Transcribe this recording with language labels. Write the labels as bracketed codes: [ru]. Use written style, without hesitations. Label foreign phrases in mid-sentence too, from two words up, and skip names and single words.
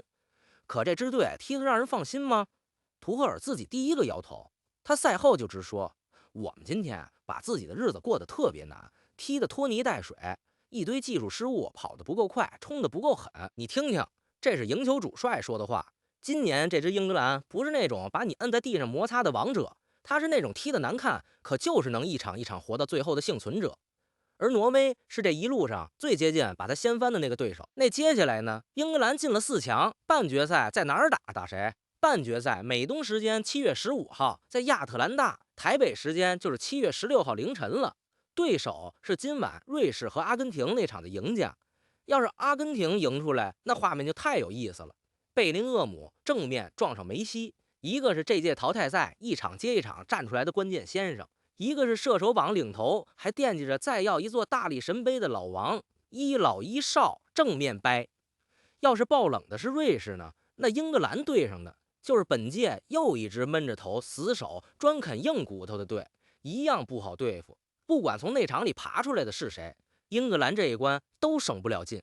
[zh] 可這支隊踢得讓人放心嗎？圖赫爾自己第一個搖頭。他賽後就直說，我們今天把自己的日子過得特別難，踢得拖泥帶水，一堆技術失誤，跑得不夠快，衝得不夠狠。你聽聽，這是贏球主帥說的話。今年這支英格蘭不是那種把你摁在地上摩擦的王者，他是那種踢得難看，可就是能一場一場活到最後的幸存者。而挪威是這一路上最接近把他掀翻的那個對手。那接下來呢？英格蘭進了4強，半決賽在哪兒打？打誰？半決賽美東時間7月15號在亞特蘭大，台北時間就是7月16號凌晨了。對手是今晚瑞士和阿根廷那場的贏家。要是阿根廷贏出來，那畫面就太有意思了。貝林厄姆正面撞上梅西，一個是這屆淘汰賽一場接一場站出來的關鍵先生，一個是射手榜領頭，還惦記着再要一座大力神杯的老王，一老一少正面掰。要是爆冷的是瑞士呢，那英格蘭对上的就是本届又一支悶着頭死守專啃硬骨頭的队，一樣不好對付。不管從那場裡爬出來的是誰， 英格蘭這一關都省不了劲。